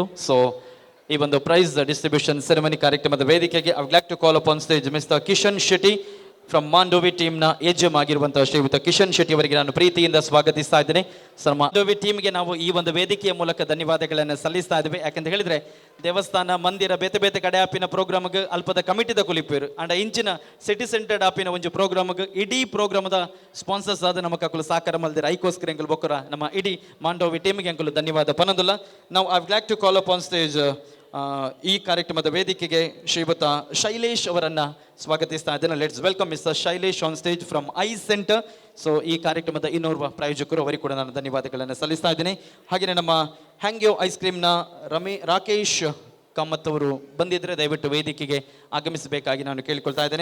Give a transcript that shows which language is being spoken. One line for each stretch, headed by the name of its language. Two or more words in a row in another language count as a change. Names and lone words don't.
Kannada: ಸೊ ಈ ಒಂದು
English: prize distribution ceremony
Kannada: ಕಾರ್ಯಕ್ರಮದ ವೇದಿಕೆಗೆ
English: I would like to call upon stage Mister Kishan Shetty from Mandovi team
Kannada: ಎಜೆಮ್ ಆಗಿರುವಂತಹ ಶ್ರೀಯುತ ಕಿಶನ್ ಶೆಟ್ಟಿ ಅವರಿಗೆ ನಾನು ಪ್ರೀತಿಯಿಂದ ಸ್ವಾಗತಿಸ್ತಾ ಇದ್ದೇನೆ. ಸರ್, ಮಾಂಡೋವಿ ಟೀಮ್ಗೆ ನಾವು ಈ ಒಂದು ವೇದಿಕೆಯ ಮೂಲಕ ಧನ್ಯವಾದಗಳನ್ನು ಸಲ್ಲಿಸ್ತಾ ಇದ್ದೇವೆ.
Tulu: ಯಾಕಂತ ಹೇಳಿದ್ರೆ ದೇವಸ್ಥಾನ ಮಂದಿರ ಬೇತೆ ಬೇತೆ ಕಡೆ ಆಪಿನ ಪ್ರೋಗ್ರಾಮ್ಗೆ ಅಲ್ಪದ ಕಮಿಟಿದ ಕುಲಿಪೇರು ಅಂಡ ಇಂಚಿನ ಸಿಟಿ ಸೆಂಟರ್ಡ್ ಆಪಿನ ಒಂದು ಪ್ರೋಗ್ರಾಮ್ಗೆ ಇಡೀ ಪ್ರೋಗ್ರಾಮದ ಸ್ಪಾನ್ಸರ್ಸ್ ಆದ ನಮ್ಮ ಕಕ್ಕಲು ಸಾಕಾರ ಮಲ್ದಿರ ಐಕೋಸ್ಕರ ಎಂಕಲು ಬೊಕ್ಕರ ನಮ್ಮ ಇಡೀ ಮಾಂಡೋವಿ ಟೀಮ್ಗೆ ಎಂಕಲು ಧನ್ಯವಾದ ಪನದುಲ್ಲ.
Kannada: ನಾವು
English: I would like to call upon stage
Kannada: ಈ ಕಾರ್ಯಕ್ರಮದ ವೇದಿಕೆಗೆ ಶ್ರೀಯುತ ಶೈಲೇಶ್ ಅವರನ್ನು ಸ್ವಾಗತಿಸ್ತಾ ಇದ್ದೇನೆ.
English: Let's welcome Mister Shailesh on stage from I Center.
Kannada: ಸೊ ಈ ಕಾರ್ಯಕ್ರಮದ ಇನ್ನೋರ್ವ ಪ್ರಾಯೋಜಕರು, ಅವರಿಗೆ ಕೂಡ ನಾನು ಧನ್ಯವಾದಗಳನ್ನು ಸಲ್ಲಿಸ್ತಾ ಇದ್ದೇನೆ. ಹಾಗೆಯೇ ನಮ್ಮ ಹ್ಯಾಂಗ್ಯೋ ಐಸ್ ಕ್ರೀಮ್ನ ರಾಕೇಶ್ ಕಾಮತ್ ಅವರು ಬಂದಿದ್ದರೆ ದಯವಿಟ್ಟು ವೇದಿಕೆಗೆ ಆಗಮಿಸಬೇಕಾಗಿ ನಾನು ಕೇಳಿಕೊಳ್ತಾ ಇದ್ದೇನೆ.